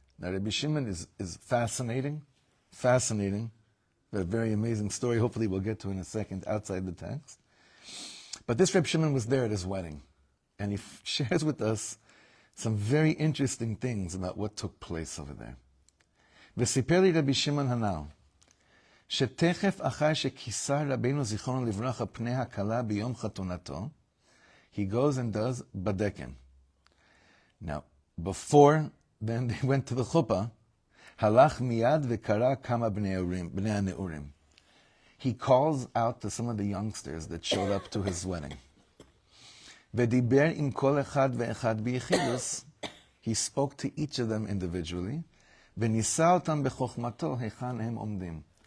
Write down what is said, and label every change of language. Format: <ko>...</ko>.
<en>Now, Rebbe Shimon is fascinating, a very amazing story. Hopefully we'll get to in a second outside the text. But this Rebbe Shimon was there at his wedding, and he shares with us some very interesting things about what took place over there.</en> <he>וסיפר לי רבי שמעון הנ"ל, שתכף אחר שכיסה רבינו זיכרונו לברכה פני הכלה ביום חתונתו,</he> <en>he goes and does badeken. Now, before then they went to the chuppah,</en> <he>halach miyad v'kara kama bnei הנעורים.</he> <en>He calls out to some of the youngsters that showed up to his wedding.</en> <he>ודיבר עם כל אחד ואחד ביחידוס,</he> <en>he spoke to each of them individually,</en> <he>וניסה אותם בחוכמתו היכן הם עומדים.</he>